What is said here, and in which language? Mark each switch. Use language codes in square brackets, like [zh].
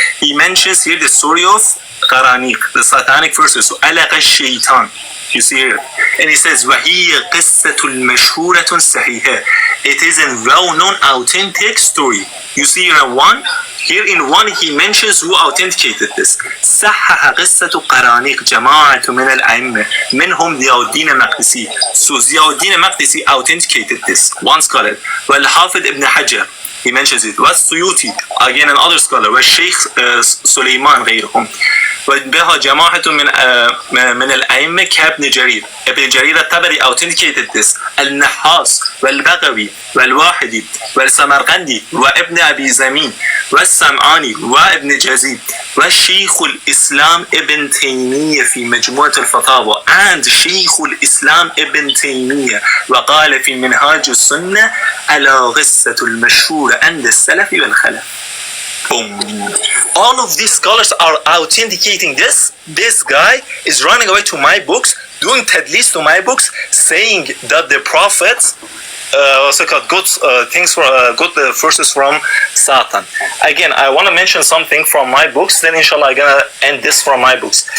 [en] He mentions here the story of qaaraniq, the Satanic Verses, [ar] ألق الشيطان. [en] You see here, and he says, [ar] وَهِيَ قِصَّةٌ مَشْهُورَةٌ صَحِيحَةٌ. [en] It is a well-known, authentic story. You see here in one he mentions who authenticated this. [ar] صحح قصة قرانيق جماعة من الأئمة منهم ضياء الدين المقدسي. [en] So ضياء الدين المقدسي authenticated this. One scholar. والحافظ ابن حجر, he mentions it. والسيوطي, again another scholar. [ar] والشيخ سليمان غيرهم. وبها جماعة من الأئمة كابن جرير. ابن جرير الطبري [en] authenticated this. [ar] النحاس والبغوي والواحدي والسمرقندي وابن أبي زمين والسمعاني وابن جزيد والشيخ الإسلام ابن تيمية في مجموعة الفتاوى and شيخ الإسلام ابن تيمية وقال في منهاج السنة على قصة المشهورة عند السلف والخلف. [en] Boom. All of these scholars are authenticating this. This guy is running away to my books, doing tadlis to my books, saying that the prophets got verses from Satan. Again, I want to mention something from my books, then inshallah I'm gonna end this from my books.